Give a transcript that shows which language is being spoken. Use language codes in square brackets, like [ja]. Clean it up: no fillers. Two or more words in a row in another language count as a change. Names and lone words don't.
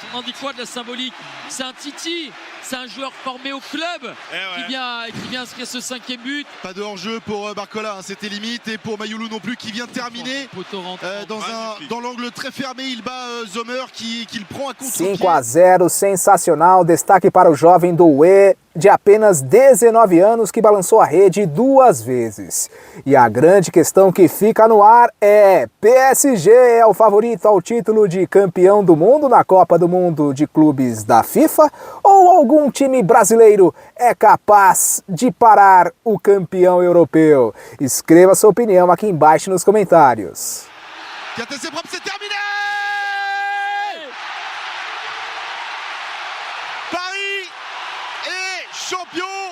[fr] On dit quoi de la symbolique? C'est un Titi. C'est un joueur formé au club qui vient inscrire ce 5e but. Pas de hors-jeu pour Barcola, hein, c'était limite. Et pour Mayoulou non plus qui vient de terminer. Poteau rentrant. Dans l'angle très fermé, il bat Sommer qui le prend à contre-pied. 5-0, [pt] sensacional. Destaque para o jovem Doué, de apenas 19 anos, que balançou a rede 2 vezes. E a grande questão que fica no ar é: PSG é o favorito ao título de campeão do mundo na Copa do Mundo de Clubes da FIFA? Ou algum time brasileiro é capaz de parar o campeão europeu? Escreva sua opinião aqui embaixo nos comentários. [fr] C'est terminé. Paris est champion